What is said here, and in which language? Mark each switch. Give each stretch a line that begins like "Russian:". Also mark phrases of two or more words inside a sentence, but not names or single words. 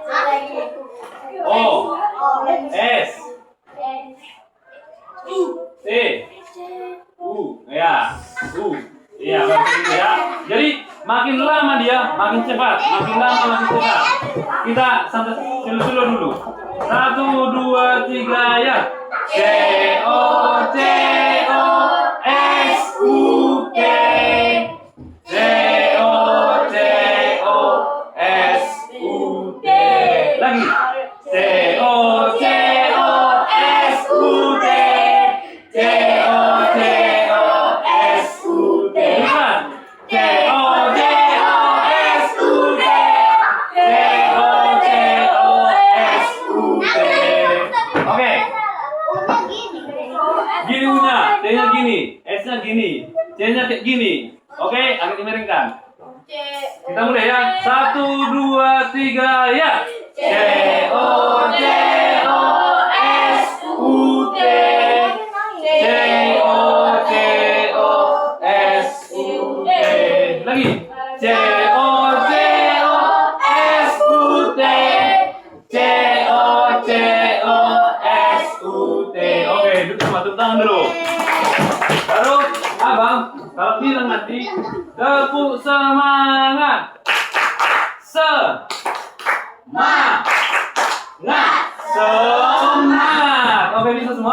Indonesian: O S T U. Ya. U. Iya, begitu ya. Jadi makin lama dia makin cepat, makin lama makin cepat. Kita sampai silo dulu. 1, 2, 3 ya. C O C O S U T. C O C O S U T. Lagi. C O C O S U T. C O C O S U T. Lihat. C O C O S U T. C O C O S U T. Oke. Gini U-nya, T-nya gini, S-nya gini, C-nya kayak gini. Oke, agak dimiringkan. Kita mulai ya. 1, 2, 3 ya. C O C O S U T. C O C O S U T. Lagi. C O C O S U T. C O C O S U T. Oke, duduk sama tepuk tangan dulu. Baru abang kalau bilang nanti tepuk semangat. Semangat. Semangat. Oke, bisa semua?